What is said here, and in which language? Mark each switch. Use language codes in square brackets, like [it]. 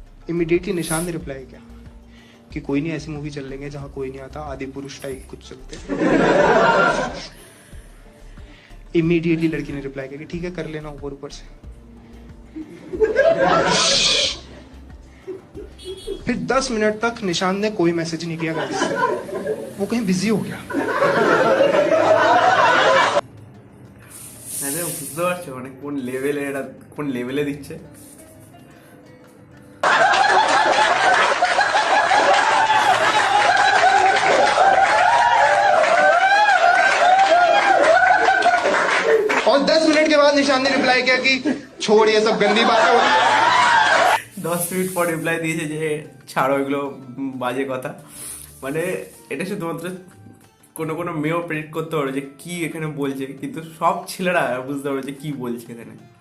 [hi] Immediately Nishant ने reply किया कि कोई नहीं ऐसी मूवी चल लेंगे जहां कोई नहीं आता, आदि पुरुष टाइप कुछ चलते। इमीडिएटली लड़की ने रिप्लाई किया कि ठीक है कर लेना ऊपर ऊपर से। फिर 10 मिनट तक निशांत ने कोई मैसेज नहीं किया गाड़ी से, वो कहीं बिजी हो गया। [bn] বুঝতে পারছো মানে কোন লেভেলে এটা কোন লেভেলে দিচ্ছে। [hi] और 10 मिनट के बाद निशांत ने रिप्लाई किया कि छोड़ ये सब गंदी बातें होती है। [bn] 10 মিনিট পর রিপ্লাই দিয়েছে যে ছাড়ো এগুলো বাজে কথা। মানে এটা শুধুমাত্র কোনো কোনো মেয়েও প্রেডিক্ট করতে পারবে যে কি এখানে বলছে, কিন্তু সব ছেলেরা বুঝতে পারবে যে কি বলছে এখানে।